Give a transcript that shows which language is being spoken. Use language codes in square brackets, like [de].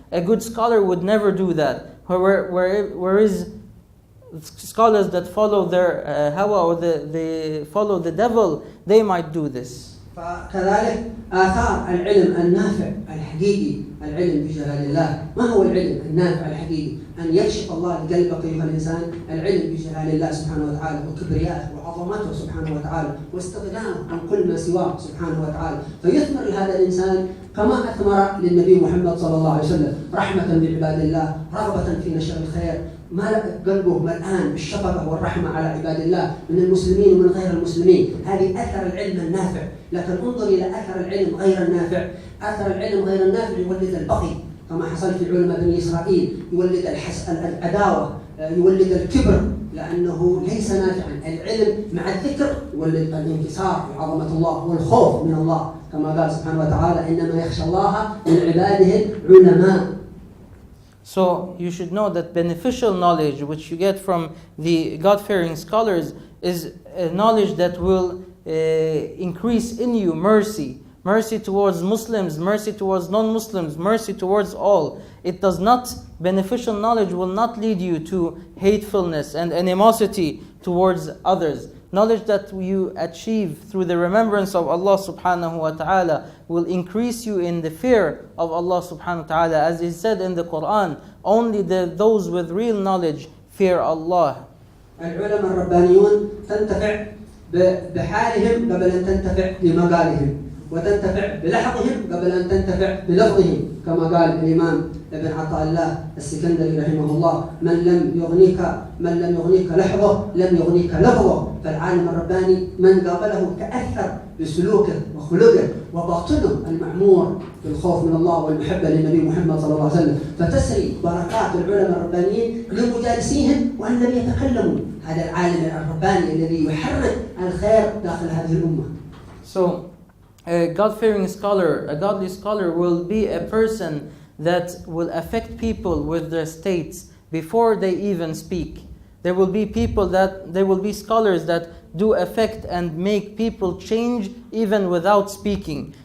[en] A good scholar would never do that. Whereas scholars that follow their hawa or they follow the devil, they might do this. [ar] فكذلك آثار العلم النافع الحقيقي، العلم بجلال الله. ما هو العلم النافع الحقيقي؟ أن يكشف الله قلبك أيها الإنسان العلم بجلال الله سبحانه وتعالى وكبريائه وعظمته سبحانه وتعالى واستغناه عن كل ما سواه سبحانه وتعالى، فيثمر لهذا الإنسان كما أثمر للنبي محمد صلى الله عليه وسلم رحمة بعباد الله، رغبة في نشر الخير، قلبه ملآن بالشفقة والرحمة على عباد الله من المسلمين ومن غير المسلمين. هذه أثر العلم النافع. لكن انظر إلى أثر العلم غير النافع. أثر العلم غير النافع يولد البغي كما حصل في علماء بني إسرائيل، يولد العداوة، يولد الكبر لأنه ليس نافعا. العلم مع الذكر يولد الانكسار بعظمة الله والخوف من الله، كما قال سبحانه وتعالى إنما يخشى الله من عباده العلماء. [en] So you should know that beneficial knowledge which you get from the God-fearing scholars is a knowledge that will increase in you mercy. Mercy towards Muslims, mercy towards non-Muslims, mercy towards all. It does not beneficial knowledge will not lead you to hatefulness and animosity towards others. Knowledge that you achieve through the remembrance of Allah subhanahu wa ta'ala will increase you in the fear of Allah subhanahu wa ta'ala. As is said in the Quran, only those with real knowledge fear Allah. [ar] العلماء الربانيون تنتفع بحالهم قبل أن تنتفع بمقالهم، وتنتفع بلحظهم قبل أن تنتفع بلفظهم، كما قال الإمام ابن عطاء الله السكندري رحمه الله: من لم يغنيك لحظه لم يغنيك لفظه. فالعالم الرباني من قابله تأثر بسلوكه وخلقه وباطنه المعمور بالخوف من الله والمحبة للنبي محمد صلى الله عليه وسلم، فتسري بركات العلماء الربانيين لمجالسيهم وأن لم يتكلموا. هذا العالم الرباني الذي يحرك الخير داخل هذه الأمة. [en] So, a God-fearing scholar, a godly scholar will be a person that will affect people with their states before they even speak. There will be scholars that do affect and make people change even without speaking.